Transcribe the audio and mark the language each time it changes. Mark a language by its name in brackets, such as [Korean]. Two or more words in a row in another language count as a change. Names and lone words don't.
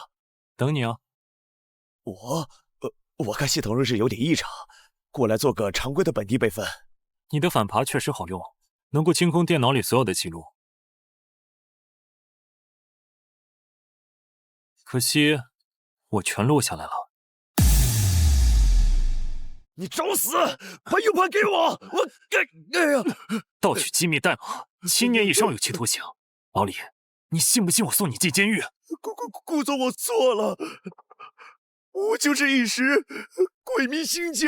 [Chinese] 等你啊。我看系統日誌有點異常，過來做個常規的本地備份。你的反扒確實好用，能夠清空電腦裡所有的記錄。可惜我全录下来了。你找死！把 U 盘给我！哎呀！盗取机密代码，7年以上有期徒刑。老李，你信不信我送你进监狱？顾总，我错了，我就是一时鬼迷心窍。